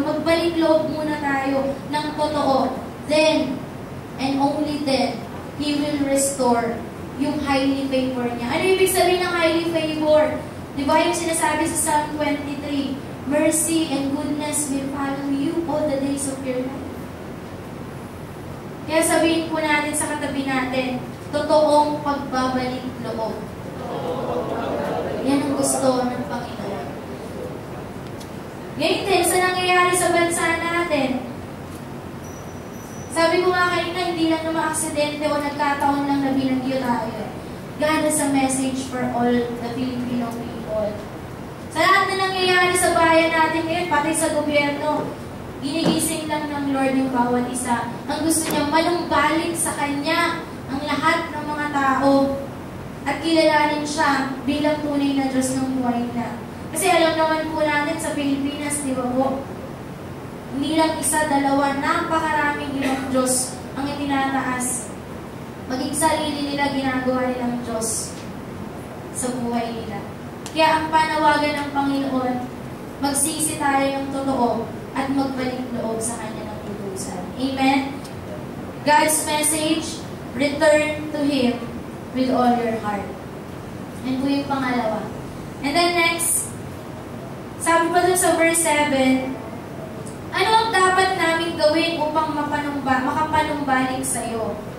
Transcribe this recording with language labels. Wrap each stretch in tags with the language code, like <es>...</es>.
<tl>Magbalik loob muna tayo ng totoo.</tl> <en>Then, and only then, He will restore</en> <tl>yung</tl> <en>highly favor niya.</en> <tl>Ano ibig sabihin ng</tl> <en>highly favor?</en> <tl>Di ba yung sinasabi sa</tl> <en>Psalm 23, mercy and goodness will follow you all the days of your life.</en> <tl>Kaya sabihin po natin sa katabi natin, totoong pagbabalik loob. Yan ang gusto ng Panginoon. Ngayon din, sa nangyayari sa bansa natin, sabi ko nga kanina, hindi lang naman aksidente o nagkataon lang na binagyo tayo.</tl> <en>God has a message for all the Filipino people.</en> <tl>Sa lahat na nangyayari sa bayan natin ngayon, pati sa gobyerno, ginigising lang ng Lord yung bawat isa. Ang gusto niya, manumbalik sa Kanya ang lahat ng mga tao at kilalanin siya bilang tunay na Diyos ng buhay na. Kasi alam naman po natin sa Pilipinas, di ba po? Hindi lang isa, dalawa, napakaraming ibang Diyos ang itinataas. Maging sarili nila, ginagawa nilang Diyos sa buhay nila. Kaya ang panawagan ng Panginoon, magsisi tayo ng totoo at magbalik loob sa Kanya ng tutusan. Amen?</tl> <en>God's message, return to Him with all your heart.</en> <tl>Yan po yung pangalawa.</tl> <en>And then next,</en> <tl>sabi pa dun sa verse 7, ano ang dapat namin gawin upang makapanumbalik sa iyo?</tl>